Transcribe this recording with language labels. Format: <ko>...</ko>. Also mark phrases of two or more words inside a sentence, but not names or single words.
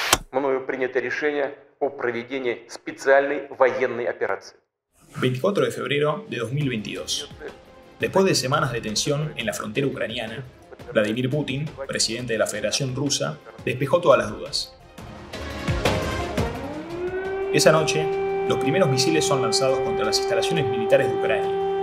<ru>мною принято решение о проведении специальной военной операции.</ru> <es>24 de febrero de 2022. Después de semanas de tensión en la frontera ucraniana, Vladimir Putin, presidente de la Federación Rusa, despejó todas las dudas. Esa noche, los primeros misiles son lanzados contra las instalaciones militares de Ucrania.</es>